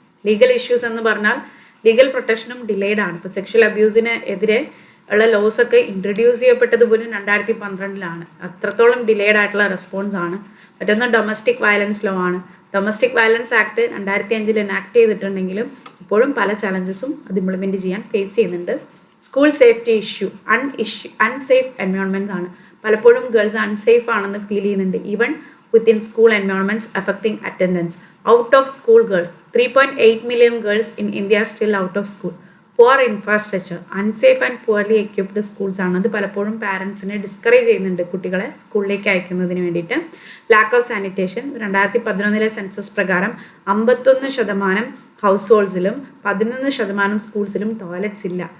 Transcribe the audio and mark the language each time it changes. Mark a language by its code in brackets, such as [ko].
[ml] Legal issues എന്ന് പറഞ്ഞാൽ legal പ്രൊട്ടക്ഷനും delayed ആണ്. ഇപ്പോൾ സെക്ഷൽ അബ്യൂസിന് എതിരെ ഉള്ള ലോസ് ഒക്കെ ഇൻട്രൊഡ്യൂസ് ചെയ്യപ്പെട്ടത് പോലും 2012 അത്രത്തോളം ഡിലേഡ് ആയിട്ടുള്ള റെസ്പോൺസ് ആണ്. മറ്റൊന്ന് ഡൊമസ്റ്റിക് വയലൻസ് ലോ ആണ്. ഡൊമസ്റ്റിക് വയലൻസ് ആക്ട് 2005 എനാക്ട് ചെയ്തിട്ടുണ്ടെങ്കിലും ഇപ്പോഴും പല ചലഞ്ചസും അത് ഇംപ്ലിമെൻറ്റ് ചെയ്യാൻ ഫേസ് ചെയ്യുന്നുണ്ട്. School safety issue, unsafe environments ആണ്. പലപ്പോഴും ഗേൾസ് അൺസേഫ് ആണെന്ന് ഫീൽ ചെയ്യുന്നുണ്ട്. [en] Even within school environments affecting attendance. Out of school girls, 3.8 million girls in India are still out of school. Poor infrastructure, unsafe and poorly equipped schools ആണ്. [ml] അത് പലപ്പോഴും പാരൻസിനെ discourage ചെയ്യുന്നുണ്ട് കുട്ടികളെ സ്കൂളിലേക്ക് അയക്കുന്നതിന് വേണ്ടിയിട്ട്. ലാക്ക് ഓഫ് സാനിറ്റേഷൻ, 2011 സെൻസസ് പ്രകാരം 51% house ഹോൾഡ്സിലും 11% സ്കൂൾസിലും toilets ഇല്ല.